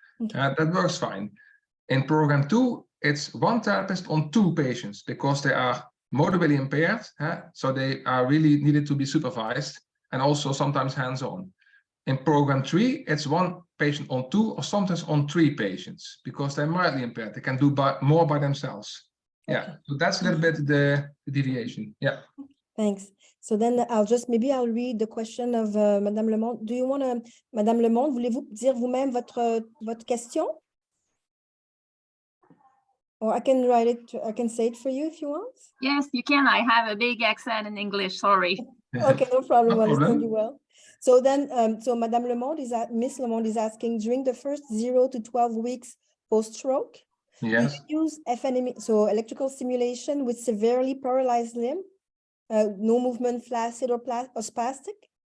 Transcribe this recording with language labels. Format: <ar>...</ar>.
<en>That works fine. In program 2, it's 1 therapist on 2 patients, because they are motorily impaired, so they are really needed to be supervised, and also sometimes hands-on. In program 3, it's 1 patient on 2 or sometimes on 3 patients, because they're mildly impaired. They can do more by themselves. So that's a little bit the deviation. Thanks. So then I'll read the question of Madame Le Monde. Do you want to,</en> <fr>Madame Le Monde, voulez-vous dire vous-même votre question?</fr> <en>Or I can write it, I can say it for you if you want. Yes, you can. I have a big accent in English, sorry. Okay, no problem. I understand you well. So then, so Madame Le Monde Miss Le Monde is asking, during the first 0 to 12 weeks post-stroke, do you use FNM, so electrical stimulation with severely paralyzed limb, no movement, flaccid or spastic?</en>